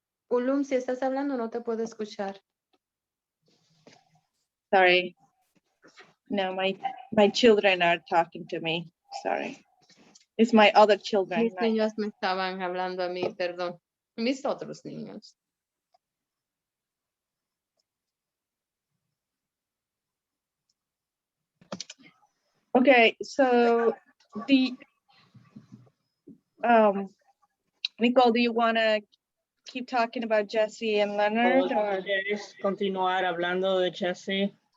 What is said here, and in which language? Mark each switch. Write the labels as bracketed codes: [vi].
[es] Ulum, si estás hablando, no te puedo escuchar. [en] Sorry. No, my children are talking to me. Sorry. It's my other children. [es] Mis niños me estaban hablando a mí, perdón. Mis otros niños. [en] Okay, so Nicole, do you want to keep talking about Jesse and Leonard? Or? [es] ¿Quieres continuar hablando de Jesse?